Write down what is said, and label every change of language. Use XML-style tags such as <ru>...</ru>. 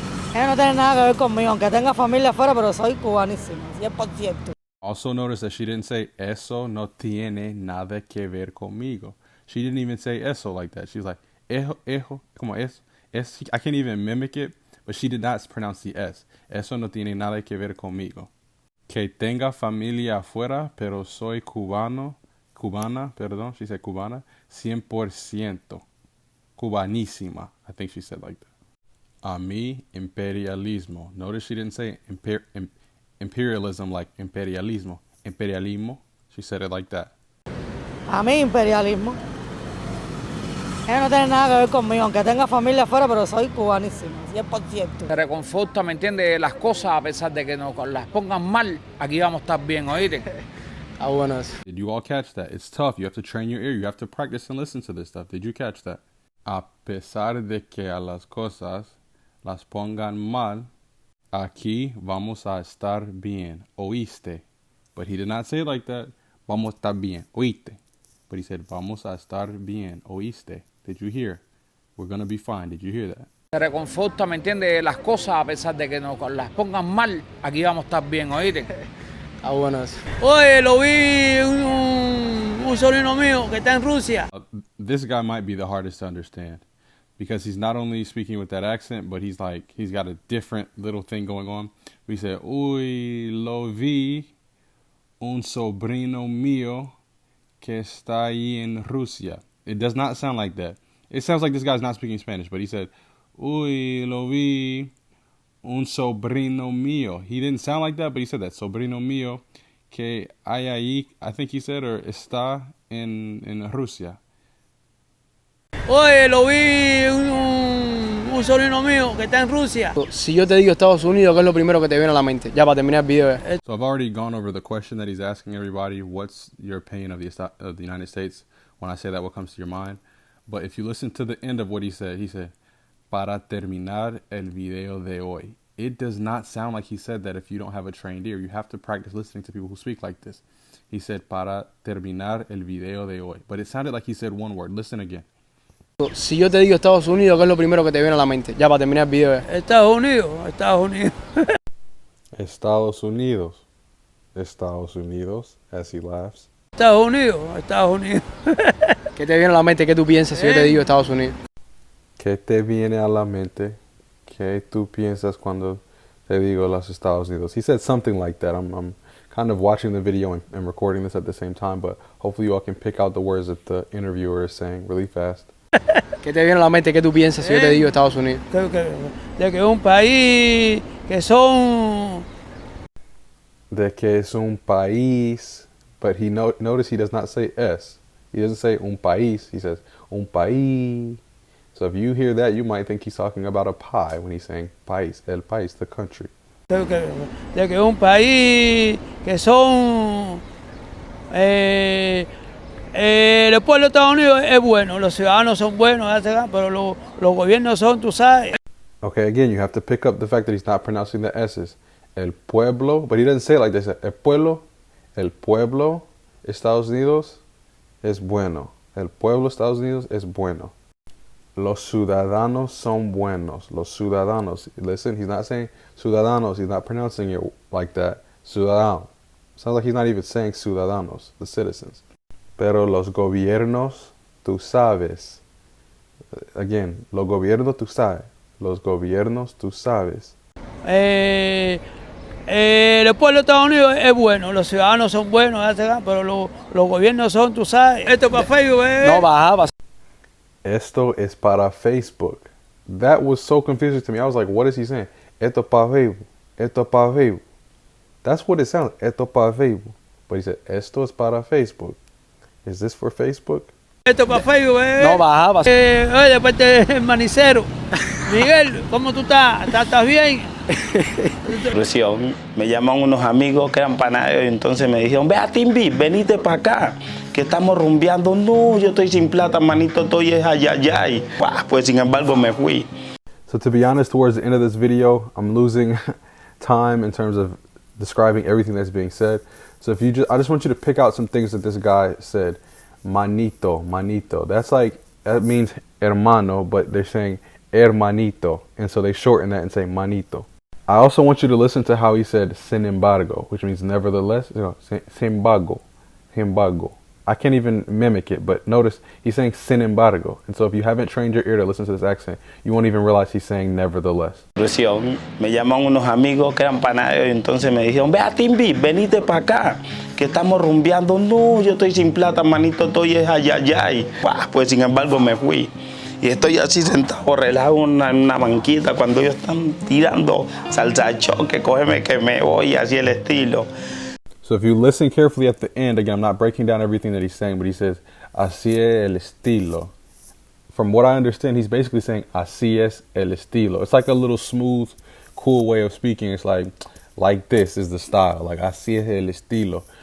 <es>Eso no tiene nada que ver conmigo, aunque tenga familia afuera, pero soy cubanísima, 100%.</es> <en>Also notice that she didn't say</en> <es>eso no tiene nada que ver conmigo.</es> <en>She didn't even say eso like that. She's like,</en> <es>ejo, como es.</es> <en>I can't even mimic it, but she did not pronounce the S.</en> <es>Eso no tiene nada que ver conmigo. Que tenga familia afuera, pero soy cubana,</es> <en>she said</en> <es>cubana, 100%.</es> <en>Cubanísima, I think she said like that.</en> <es>A mí, imperialismo.</es> <en>Notice she didn't say imperialism like imperialismo. Imperialismo, she said it like that.</en> <es>A mí imperialismo. Eso no tiene nada que ver conmigo, aunque tenga familia afuera, pero soy cubanísima, 100%. Se reconforta, ¿me entiendes? Las cosas, a pesar de que nos las pongan mal, aquí vamos a estar bien, ¿oíste? Buenas.</es> <en>Did you all catch that? It's tough. You have to train your ear. You have to practice and listen to this stuff. Did you catch that?</en> <es>A pesar de que a las cosas las pongan mal, aquí vamos a estar bien. ¿Oíste?</es> <en>But he did not say it like that.</en> <es>Vamos a estar bien. ¿Oíste?</es> <en>But he said,</en> <es>vamos a estar bien. ¿Oíste?</es> <en>Did you hear? We're going to be fine. Did you hear that?</en> <es>Se reconforta, ¿me entiendes? Las cosas, a pesar de que nos las pongan mal, aquí vamos a estar bien, ¿oíste? Buenas. Oye, lo vi un sobrino mío que está en Rusia.</es> <en>This guy might be the hardest to understand because he's not only speaking with that accent, but he's got a different little thing going on. We said,</en> <es>uy, lo vi un sobrino mío que está ahí en Rusia.</es> <en>It does not sound like that. It sounds like this guy's not speaking Spanish, but he said,</en> <es>uy, lo vi un sobrino mío.</es> <en>He didn't sound like that, but he said that.</en> <es>Sobrino mío que hay ahí,</es> <en>I think he said, or</en> <es>está en Rusia. Oye, lo vi un sobrino mío que está en Rusia. Si yo te digo Estados Unidos, ¿qué es lo primero que te viene a la mente? Ya para terminar el video.</es> <en>So I've already gone over the question that he's asking everybody. What's your opinion of the United States? When I say that, what comes to your mind? But if you listen to the end of what he said,</en> <es>para terminar el video de hoy.</es> <en>It does not sound like he said that if you don't have a trained ear. You have to practice listening to people who speak like this. He said,</en> <es>para terminar el video de hoy.</es> <en>But it sounded like he said one word. Listen again.</en> <es>Si yo te digo Estados Unidos, ¿qué es lo primero que te viene a la mente? Ya para terminar el video. Estados Unidos. Estados Unidos. Estados Unidos,</es> <en>as he laughs.</en> <es>Estados Unidos. ¿Qué te viene a la mente? ¿Qué tú piensas si yo te digo Estados Unidos? ¿Qué te viene a la mente? ¿Qué tú piensas cuando te digo los Estados Unidos?</es> <en>He said something like that. I'm kind of watching the video and recording this at the same time, but hopefully you all can pick out the words that the interviewer is saying really fast.</en> <es>¿Qué te viene a la mente? ¿Qué tú piensas si yo te digo Estados Unidos? De que es un país que son... De que es un país,</es> <en>but notice he does not say es. He doesn't say</en> <es>un país.</es> <en>He says un país. So if you hear that, you might think he's talking about a pie when he's saying país, el país, the country.</en> <es>De que es un país que son... el pueblo de Estados Unidos es bueno, los ciudadanos son buenos, pero los gobiernos son, tú sabes.</es> <en>Okay, again, you have to pick up the fact that he's not pronouncing the S's.</en> <es>El pueblo,</es> <en>but he doesn't say it like this.</en> <es>El pueblo, Estados Unidos es bueno. El pueblo, Estados Unidos es bueno. Los ciudadanos son buenos. Los ciudadanos.</es> <en>Listen, he's not saying ciudadanos. He's not pronouncing it like that. Ciudadano. Sounds like he's not even saying ciudadanos, the citizens.</en> <es>Pero los gobiernos, tú sabes.</es> <en>Again,</en> <es>los gobiernos, tú sabes. Los gobiernos, tú sabes. El pueblo de Estados Unidos es bueno, los ciudadanos son buenos, pero los gobiernos son, tú sabes. Esto para Facebook, No, baja. Esto es para Facebook.</es> <en>That was so confusing to me. I was like, what is he saying?</en> <es>Esto para Facebook. Esto para Facebook.</es> <en>That's what it sounds.</en> <es>Esto para Facebook.</es> <en>But he said,</en> <es>esto es para Facebook.</es> <en>Is this for Facebook?</en> <es>Esto para Facebook, No, baja. Oye, después del manicero. Miguel, ¿cómo tú estás? ¿Estás bien? Me llaman unos amigos que eran panaderos y entonces me dijeron, ve a Timbi, venite para acá, que estamos rumbeando. No, yo estoy sin plata, manito, estoy ayayay. Pues sin embargo me fui.</es> <en>So to be honest, towards the end of this video, I'm losing time in terms of describing everything that's being said. So I just want you to pick out some things that this guy said. Manito. That means hermano, but they're saying hermanito. And so they shorten that and say manito. I also want you to listen to how he said sin embargo, which means nevertheless. Sin embargo. I can't even mimic it, but notice he's saying sin embargo. And so if you haven't trained your ear to listen to this accent, you won't even realize he's saying nevertheless.</en> <es>Me llaman unos amigos que eran panaderos y entonces me dijeron, ve a Timbi, venite para acá, que estamos rumbeando. No, yo estoy sin plata, manito, estoy ayayay. Pues sin embargo me fui. y estoy así sentado, relajado en una banquita cuando ellos están tirando salsa choque, cógeme que me voy, así el estilo.</es> <en>So if you listen carefully at the end, again, I'm not breaking down everything that he's saying, but he says,</en> <es>así es el estilo.</es> <en>From what I understand, he's basically saying,</en> <es>así es el estilo.</es> <en>It's like a little smooth, cool way of speaking. It's like this is the style, like</en> <es>así es el estilo.</es>